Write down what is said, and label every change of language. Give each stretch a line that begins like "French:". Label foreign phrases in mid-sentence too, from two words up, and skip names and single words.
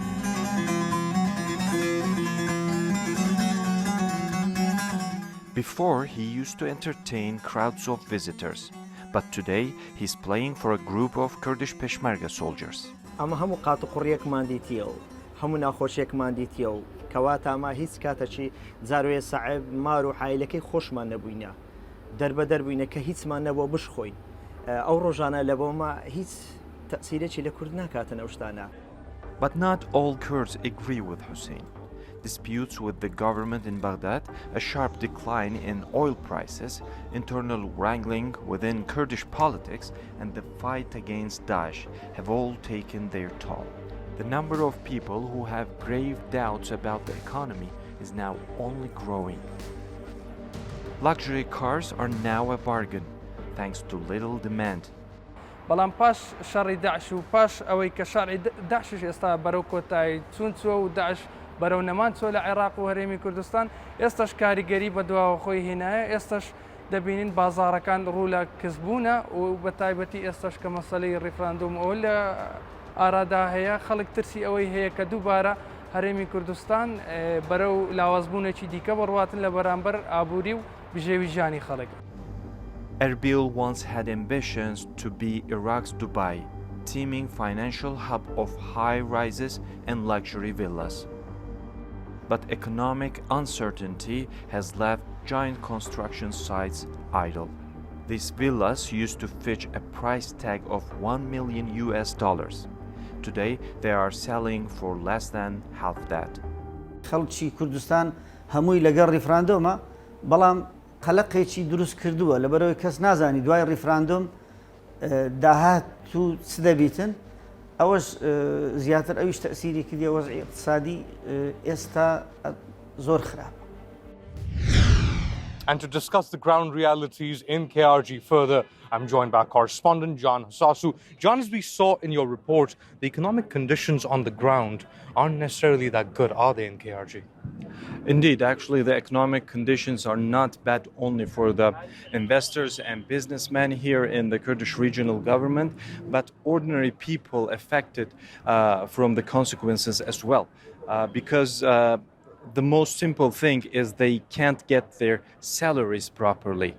English: Before, he used to entertain crowds of visitors, but today he's playing for a group of Kurdish Peshmerga soldiers.
Central Kurdish: همون ناخۆشیێکمان دیتیە و کەواتە ئەمە هیچ کاتەچی زاروێ سەعب مار و حایلەکەی خۆشمان نەبووینە دەربەدەر بووینە کە هیچمان نەبووە بشخۆین ئەو ڕۆژانە لەبەوەمە هیچ تەسیرێکی لە کورد ناکاتن ئەو شتانە.
English: But not all Kurds agree with Hussein. Disputes with the government in Baghdad, a sharp decline in oil prices, internal wrangling within Kurdish politics, and the fight against Daesh have all taken their toll. The number of people who have grave doubts about the economy is now only growing. Luxury cars are now a bargain, thanks to little demand.
Central Kurdish: بەڵام پاش شەڕی داعش و پاش ئەوەی کە شەڕی داعشش ئێستا بەرەو کۆتایی چوونچووە و داعش بەرەو نەمان چۆ لە عێراق و هەرێمی کوردستان ئێستاش کاریگەری بە دواوە خۆی هێنایە ئێستاش دەبینین بازاڕەکان ڕوو لە کەسبوونە و بە تایبەتی ئێستاش کە مەسەلەی ڕیفراندوم ئەو لە ئارادا هەیە خەڵک ترسی ئەوەی هەیە کە دووبارە هەرێمی کوردستان بەرەو لاوازبوونێکی دیکە بڕواتن لە بەرامبەر ئابووری و بژێوی ژیانی خەڵک.
English: Erbil once had ambitions to be Iraq's Dubai, teeming financial hub of high-rises and luxury villas. But economic uncertainty has left giant construction sites idle. These villas used to fetch a price tag of $1 million. Today, they are selling for less than half that.
Central Kurdish: خەڵکی کوردستان هەمووی لەگەڵ ریفراندۆمە بەڵام قەلەقێکی دروست کردووە لەبەرەوەی کەس نازانی دوای ریفراندۆم داهات و چ دەبیتن ئەوەش زیاتر ئەویش تەسیری کردی وەزعی اقتصادی ئێستا زۆر خراپە.
English: And to discuss the ground realities in KRG further, I'm joined by our correspondent, Can Hassasu. Can, as we saw in your report, the economic conditions on the ground aren't necessarily that good, are they, in KRG? Indeed, actually, the economic conditions are not bad only for the investors and businessmen here in the Kurdish regional government, but ordinary people affected from the consequences as well, because the most simple thing is they can't get their salaries properly.